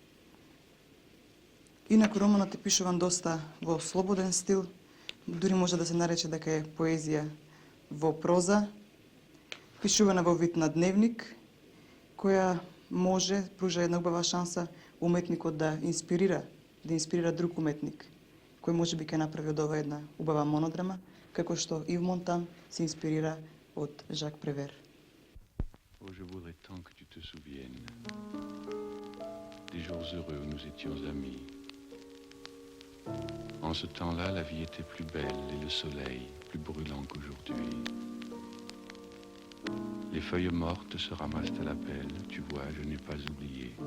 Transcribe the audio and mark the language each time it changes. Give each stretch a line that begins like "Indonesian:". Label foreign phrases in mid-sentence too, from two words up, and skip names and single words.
Macedonian: Инаку романот е пишуван доста во слободен стил, дури може да се нарече дека е поезија во проза, пишувана во вид на дневник, која може пружа една убава шанса уметникот да инспирира друг уметник, кој може би ќе направи од ова една убава монодрама, како што Ив Монтан се инспирира од Жак Превер.
French: Oh, je voudrais tant que tu te souviennes des jours heureux où nous étions amis. En ce temps-là, la vie était plus belle et le soleil plus brûlant qu'aujourd'hui. Les feuilles mortes se ramassent à la pelle, tu vois, je n'ai pas oublié.